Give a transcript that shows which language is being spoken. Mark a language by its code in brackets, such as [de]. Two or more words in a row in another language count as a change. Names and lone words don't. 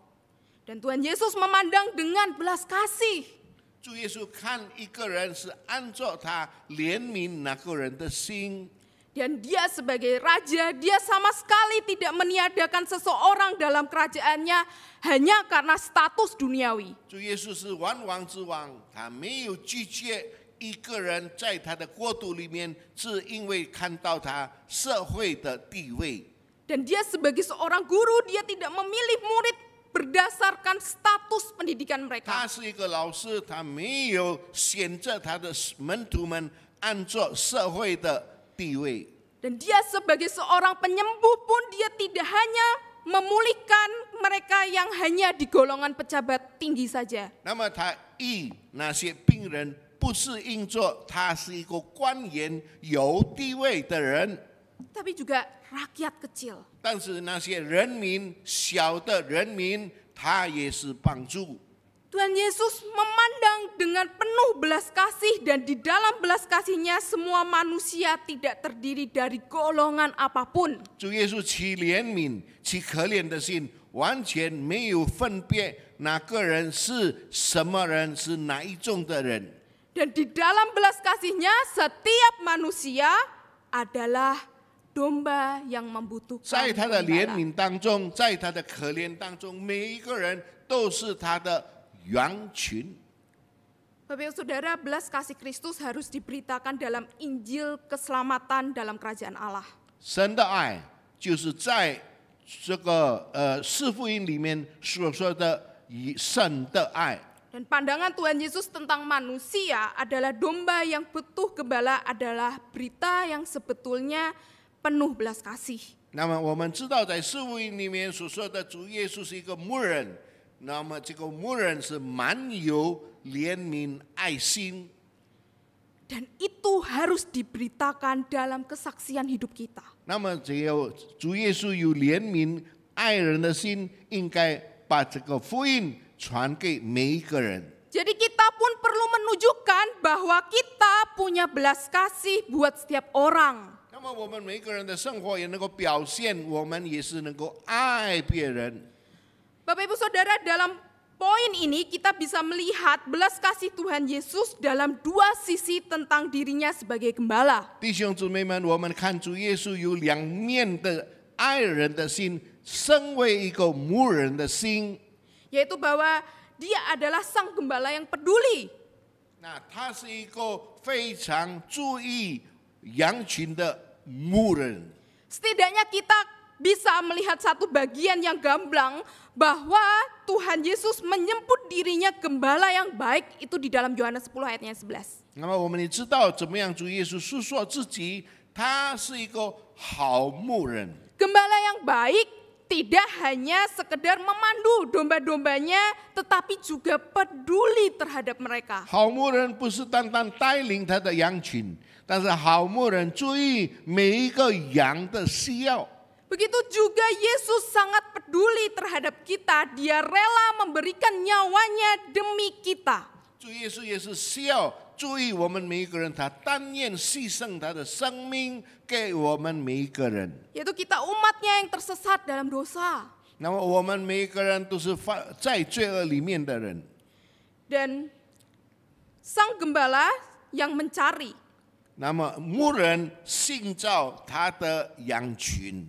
[id] Dan Tuhan Yesus memandang dengan belas kasih. [zh] 主耶稣看一个人是按照他怜悯那个人的心。 [id] Dan dia sebagai raja, dia sama sekali tidak meniadakan seseorang dalam kerajaannya hanya karena status duniawi. [zh] 主耶稣是万王之王，他没有拒绝一个人在他的国度里面，是因为看到他社会的地位。 [id] Dan dia sebagai seorang guru, dia tidak memilih murid berdasarkan status pendidikan [zh] 他 [id] mereka. [zh] 是一个老师，他没有选择他的门徒们按照社会的地位。 [id] Dan dia sebagai seorang penyembuh pun dia tidak hanya memulihkan mereka yang hanya di golongan pejabat tinggi saja. [zh] 那么他医那些病人，不是因着他是一个官员有地位的人， [id] Tapi juga rakyat kecil. [zh] 但是那些人民小的人民，他也是帮助。 [id] Tuhan Yesus memandang dengan penuh belas kasih dan di dalam belas kasihnya semua manusia tidak terdiri dari golongan apapun. [zh] 主耶稣其怜悯、其可怜的心，完全没有分别哪个人是什么人，是哪一种的人。 [id] Dan di dalam belas kasihnya setiap manusia adalah domba yang membutuhkan [zh] 在他的怜 [id] gembala. [zh] 悯当中，在他的可怜当中，每一个人都是他的羊群。 [id] Bapak Ibu Saudara, belas kasih Kristus harus diberitakan dalam Injil keselamatan dalam kerajaan Allah. [zh] 神的爱就是在这个四福音里面所说的以神的爱。 [id] Dan pandangan Tuhan Yesus tentang manusia adalah domba yang butuh gembala adalah berita yang sebetulnya penuh belas kasih. [zh] 那么我们知道，在四福音里面所说的主耶稣是一个牧人，那么这个牧人是满有怜悯爱心， [id] Dan itu harus diberitakan dalam kesaksian hidup kita. [zh] 那么只有主耶稣有怜悯爱人的心，应该把这个福音传给每一个人。 [id] Jadi kita pun perlu menunjukkan bahwa kita punya belas kasih buat setiap orang. [zh] 那么我们每一个人的生活也能够表现，我们也是能够爱别人。 [id] Bapak Ibu Saudara, dalam poin ini kita bisa melihat belas kasih Tuhan Yesus dalam dua sisi tentang dirinya sebagai gembala. [zh] 弟兄姊妹们，我们看主耶稣有两面的爱人的心，身为一个牧人的心。 [id] Yaitu bahwa dia adalah sang gembala yang peduli. [zh] 那他是一个非常注意羊群的牧人。 [id] Setidaknya kita bisa melihat satu bagian yang gamblang bahwa Tuhan Yesus menyebut dirinya gembala yang baik itu di dalam Yohanes 10 ayatnya 11. [zh] 那么我们也知道怎么样主耶稣诉说自己，他是一个好牧人。 [id] Gembala yang baik tidak hanya sekedar memandu domba-dombanya tetapi juga peduli terhadap mereka. [zh] 好牧人不是单单带领他的羊群，但是好牧人注意每一个羊的需要。 [id] Begitu juga Yesus sangat peduli terhadap kita. Dia rela memberikan nyawanya demi kita. [zh] 主耶稣也是需要注意我们每一个人，他甘愿牺牲他的生命给我们每一个人。 [id] Yaitu kita umatnya yang tersesat dalam dosa. [zh] 那么我们每一个人都是在罪恶里面的人。 [id] Dan sang gembala yang mencari. [zh] 那么牧人寻找他的羊群。